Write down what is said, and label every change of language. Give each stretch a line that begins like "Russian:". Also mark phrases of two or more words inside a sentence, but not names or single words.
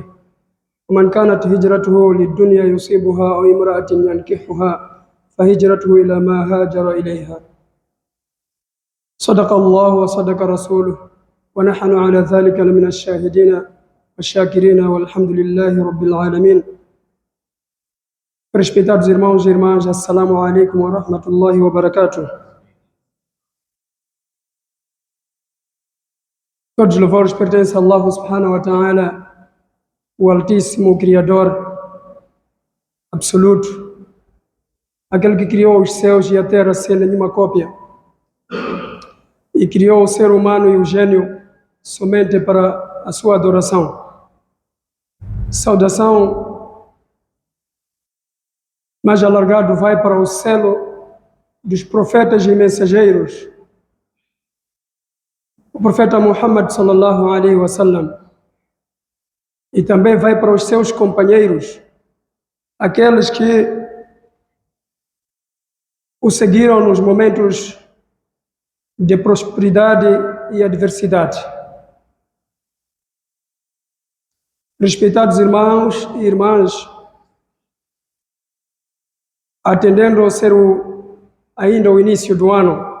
Arabic: ومن كانت هجرته للدنيا يصيبها أو امرأة ينكحها فهجرته إلى ما هاجر إليها. صدق الله وصدق رسوله ونحن على ذلك لمن الشاهدين والشاكرين والحمد لله رب العالمين.
Portuguese: Respeitados irmãos e irmãs,
Arabic: السلام عليكم ورحمة الله وبركاته.
Portuguese: Todos os louvores pertencem a Allah
Arabic: سبحانه وتعالى,
Portuguese: o Altíssimo Criador absoluto, aquele que criou os céus e a terra sem nenhuma cópia e criou o ser humano e o gênio somente para a sua adoração. Saudação mais alargado vai para o selo dos profetas e mensageiros, o profeta Muhammad
Arabic: صلى الله عليه وسلم,
Portuguese: e também vai para os seus companheiros, aqueles que o seguiram nos momentos de prosperidade e adversidade. Respeitados irmãos e irmãs, atendendo a ser ainda o início do ano,